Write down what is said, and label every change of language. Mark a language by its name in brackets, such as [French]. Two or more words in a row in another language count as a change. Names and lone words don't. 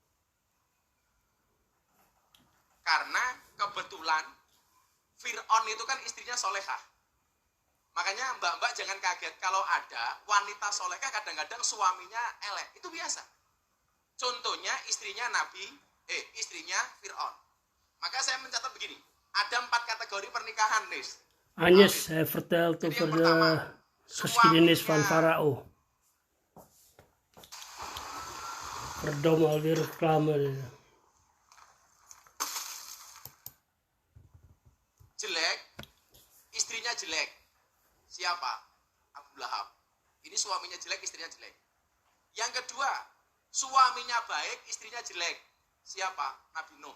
[Indonesian] Karena kebetulan Fir'aun itu kan istrinya solehah. Makanya mbak-mbak jangan kaget kalau ada wanita solehah kadang-kadang suaminya elek. Itu biasa. Contohnya istrinya istrinya Fir'aun. Maka saya mencatat begini. Ada 4 kategori pernikahan, Nis. [Dutch] Anyes, hij vertelt [Indonesian] Jadi [Dutch] over [Indonesian] yang pertama, [Dutch] de geschiedenis van Farao. Verdomme, alweer reclame. [Indonesian] Jelek, istrinya jelek. Siapa? Abu Lahab. Ini suaminya jelek, istrinya jelek. Yang kedua, suaminya baik, istrinya jelek. Siapa? Nabi Nuh.